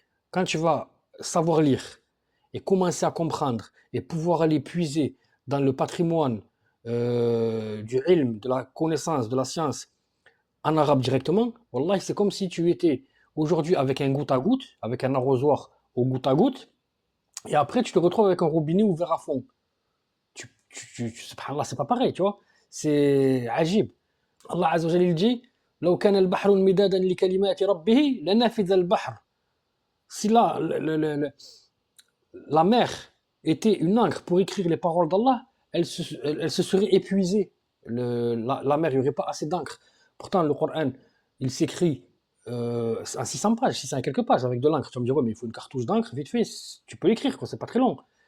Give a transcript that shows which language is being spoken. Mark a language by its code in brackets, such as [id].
[fr] Quand tu vas savoir lire et commencer à comprendre et pouvoir aller puiser dans le patrimoine du ilm, de la connaissance, de la science en arabe directement, wallah, c'est comme si tu étais aujourd'hui avec un goutte à goutte, avec un arrosoir au goutte à goutte, et après tu te retrouves avec un robinet ouvert à fond. Subhanallah, c'est pas pareil, tu vois. C'est ajib. Allah Azza wa Jalla il dit [ar] لو كان البحر مدادا لكلمات ربه لنفذ البحر. [fr] Si la mer était une encre pour écrire les paroles d'Allah, elle se serait épuisée. La mer, il n'y aurait pas assez d'encre. Pourtant, le Coran, il s'écrit en 600 pages, 600 et quelques pages avec de l'encre. Tu vas me dire, ouais, mais il faut une cartouche d'encre, vite fait, tu peux l'écrire, c'est pas très long.